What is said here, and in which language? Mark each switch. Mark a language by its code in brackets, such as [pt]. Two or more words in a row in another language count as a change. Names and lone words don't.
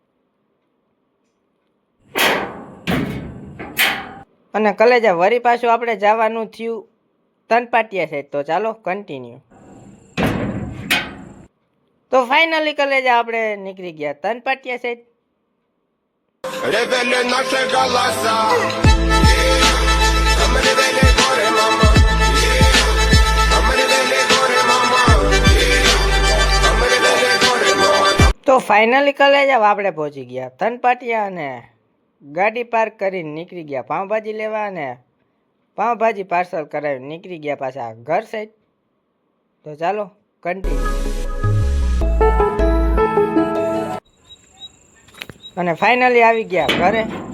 [gu] અને કલેજાવ વરી પાછું આપણે જવાનું થયું તનપાટિયા સાઈડ. તો ચાલો કન્ટિન્યુ. તો ફાઇનલી કલેજાવ આપણે નીકળી ગયા તનપાટિયા સાઈડ. Revele nasze galasa Amre vele gore mama Amre vele gore mama Amre vele gore mama. તો ફાઇનલી કલેજાવ આપણે પહોંચી ગયા તનપાટિયા અને ગાડી પાર્ક કરીને નીકળી ગયા પાઉંભાજી લેવા અને પાઉંભાજી પાર્સલ કરાવી નીકળી ગયા પાછા ઘર સાઈડ. તો ચાલો કન્ટિન્યુ. અને ફાઇનલી આવી ગયા ઘરે.